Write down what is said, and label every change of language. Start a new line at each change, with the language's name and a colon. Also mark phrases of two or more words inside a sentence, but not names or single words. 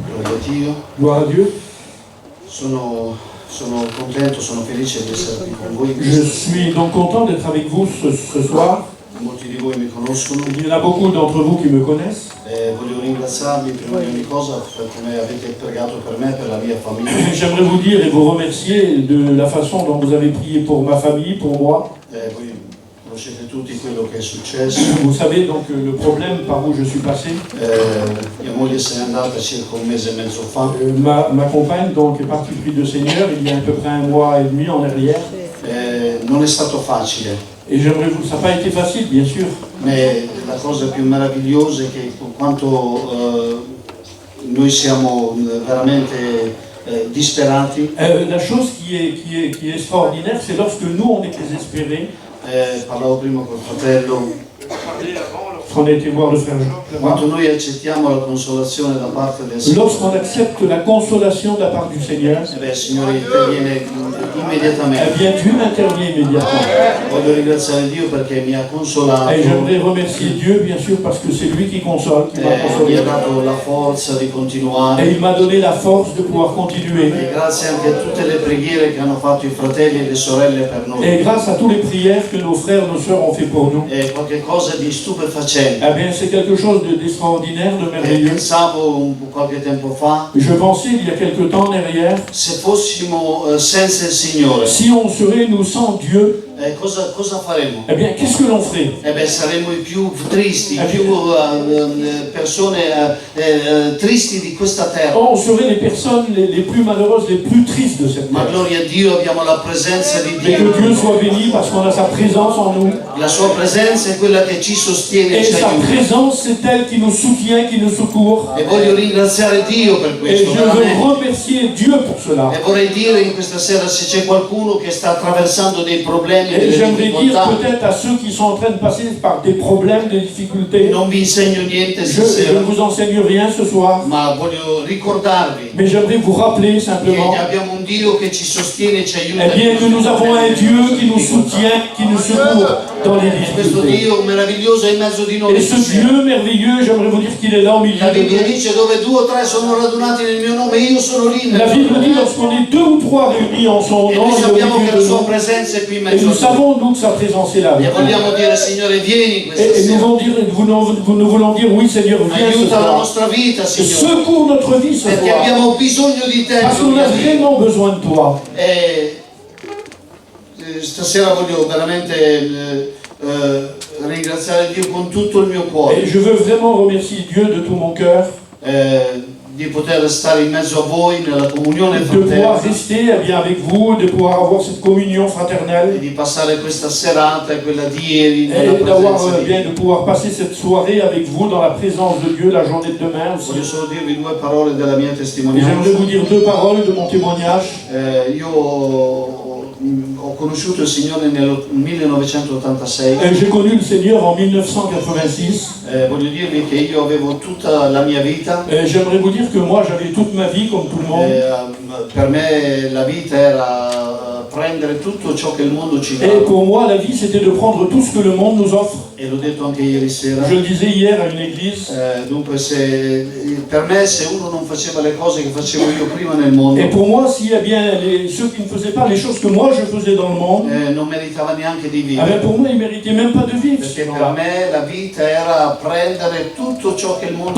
Italian: Dio.
French: Gloire à Dieu.
Italian: Sono contento, sono felice di essere qui con voi.
French: Je suis donc content d'être avec vous ce soir.
Italian: Molti di voi mi conoscono.
French: Il y en a beaucoup d'entre vous qui me connaissent.
Italian: Voglio ringraziarvi prima di ogni cosa per come avete pregato per me e per la mia famiglia.
French: J'aimerais vous dire et vous remercier de la façon dont vous avez prié pour ma famille, pour moi.
Italian: Voi conoscete tutti quello che è successo.
French: Vous savez donc le problème par où je suis passé.
Italian: Mia moglie se n'è andata circa un mese e mezzo fa.
French: Ma compagne donc est partie pris de Seigneur il y a à peu près 1 mois et demi en arrière.
Italian: Non è stato facile.
French: Et j'aimerais vous, ça n'a pas été facile, bien sûr.
Italian: Mais la cosa più meravigliosa è che per quanto noi siamo veramente disperati.
French: La chose qui est extraordinaire, c'est lorsque nous on est désespérés.
Italian: Parlavo prima col fratello.
French: On a été voir le frère Jacques.
Italian: Quando noi accettiamo la consolazione da parte del Signore.
French: Lorsqu'on accepte la consolation de la part du Seigneur,
Italian: Il Signore interviene immediatamente.
French: Eh bien Dieu intervient immédiatement.
Italian: Voglio ringraziare Dio perché mi ha consolato.
French: Et j'aimerais remercier Dieu, bien sûr, parce que c'est lui qui console, qui m'a
Italian: Mi
French: consolé.
Italian: ha dato la forza di continuare.
French: Et il m'a donné la force de pouvoir continuer.
Italian: E grazie anche a tutte le preghiere che hanno fatto i fratelli e le sorelle per noi.
French: Et grâce à toutes les prières que nos frères et nos sœurs ont fait pour nous.
Italian: È qualcosa di stupefacente.
French: Eh bien, c'est quelque chose d'extraordinaire, de merveilleux.
Italian: Pensavo qualche tempo fa.
French: Je pensais il y a quelque temps en arrière.
Italian: Se fossimo senza il Signore.
French: Si on serait nous sans Dieu.
Italian: Cosa faremmo?
French: Eh bien, qu'est-ce que l'on ferait?
Italian: Saremmo i più tristi, più persone tristi di questa terra.
French: On serait les personnes les plus malheureuses, les plus tristes de cette terre.
Italian: Ma gloria a Dio, abbiamo la presenza di
French: Et
Italian: Dio.
French: que Dieu soit béni parce qu'on a sa présence en nous.
Italian: La sua presenza è quella che ci sostiene e
French: Et
Italian: ci
French: sa
Italian: aiuta.
French: présence, c'est elle qui nous soutient, qui nous secourt.
Italian: E voglio ringraziare Dio per
French: Et
Italian: questo.
French: je veux remercier Dieu pour cela.
Italian: E vorrei dire in questa sera se c'è qualcuno che sta attraversando dei problemi,
French: Et
Italian: delle
French: j'aimerais dire
Italian: difficoltà.
French: peut-être à ceux qui sont en train de passer par des problèmes, des difficultés.
Italian: Non vi insegno niente
French: Je
Italian: stasera,
French: ne vous enseigne rien ce soir,
Italian: ma voglio ricordarvi
French: mais j'aimerais vous rappeler
Italian: che
French: simplement
Italian: abbiamo un Dio che ci sostiene e ci aiuta.
French: eh bien, que nous avons un Dieu qui nous soutient, qui nous secourt dans les
Italian: Questo
French: difficultés.
Italian: Dio meraviglioso è in mezzo di noi.
French: Et ce Dieu merveilleux, j'aimerais vous dire qu'il est là au milieu
Italian: La
French: de
Italian: Bibbia
French: nous.
Italian: dice dove 2 o 3 sono radunati nel mio nome, io sono lì.
French: La Bible dit lorsqu'on est 2 ou 3 réunis en son
Italian: E
French: nom,
Italian: noi
French: il est au
Italian: sappiamo
French: milieu
Italian: che
French: de
Italian: la sua
French: nous.
Italian: presenza è qui in
French: Et
Italian: mezzo
French: nous
Italian: a noi.
French: savons donc que sa présence est là.
Italian: E vogliamo dire Signore vieni questa
French: Et
Italian: sera.
French: nous voulons dire oui Seigneur, viens ce
Italian: Aiuta la
French: soir.
Italian: nostra vita, Signore.
French: Secours notre vie ce
Italian: Perché
French: soir.
Italian: abbiamo bisogno di te.
French: Parce qu'on a vraiment besoin de toi.
Italian: Stasera voglio veramente ringraziare Dio con tutto il mio
French: Et
Italian: cuore
French: je veux vraiment remercier Dieu de tout mon cœur
Italian: di poter stare in mezzo a voi nella comunione
French: de pouvoir
Italian: fraterna
French: rester eh bien, avec vous, de pouvoir avoir cette communion
Italian: e
French: fraternelle
Italian: di passare questa serata e quella di ieri nella
French: et d'avoir
Italian: presenza di
French: bien
Italian: Dio.
French: de pouvoir passer cette soirée avec vous dans la présence de Dieu la journée de demain aussi.
Italian: Voglio solo dirvi 2 parole della mia
French: Et
Italian: testimonianza.
French: j'aimerais vous dire 2 paroles de mon témoignage.
Italian: Io ho conosciuto il Signore nel 1986.
French: J'ai connu le Seigneur en 1986.
Italian: Voglio dirvi che io avevo tutta la mia vita.
French: J'aimerais vous dire que moi j'avais toute ma vie comme tout le monde.
Italian: Per me la vita era prendere tutto ciò che il mondo ci dà.
French: Et pour moi la vie c'était de prendre tout ce que le monde nous offre.
Italian: E l'ho detto anche ieri sera.
French: Je le disais hier à une église.
Italian: Dunque per me se uno non faceva le cose che facevo io prima nel mondo,
French: Et pour moi, s'il y a bien ceux qui ne faisaient pas les choses que moi je faisais dans le monde,
Italian: non meritava neanche di
French: eh
Italian: vivere.
French: bien pour moi, ils ne méritaient même pas de vivre.
Italian: Perché per me la vita era prendere tutto ciò che il mondo